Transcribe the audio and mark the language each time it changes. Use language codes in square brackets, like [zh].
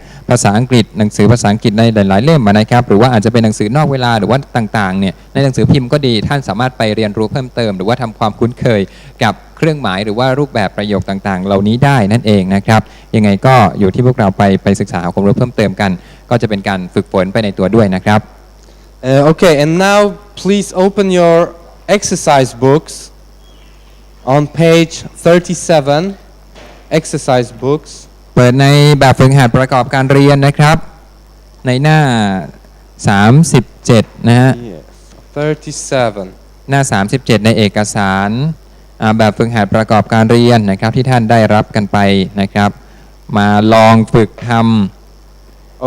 [th] ภาษาอังกฤษหนังสือภาษาอังกฤษในหลายๆเล่มนะครับหรือว่าอาจจะเป็นหนังสือนอกเวลาหรือว่าต่างๆเนี่ยในหนังสือพิมพ์ก็ดีท่านสามารถไปเรียนรู้เพิ่มเติมหรือว่าทำความคุ้นเคยกับเครื่องหมายหรือว่ารูปแบบประโยคต่างๆเหล่านี้ได้นั่นเองนะครับยังไงก็อยู่ที่พวกเราไปศึกษาความรู้เพิ่มเติมกันก็จะเป็นการฝึกฝนไปในตัวด้วยนะครับ [en] Okay, and now please open your exercise books on page 37. Exercise books. [th] เปิดในแบบฝึกหัดประกอบการเรียนนะครับในหน้า37นะฮะ [en] Yes, 37. [th] หน้า37ในเอกสารแบบฝึกหัดประกอบการเรียนนะครับที่ท่านได้รับกันไปนะครับมาลองฝึกทำ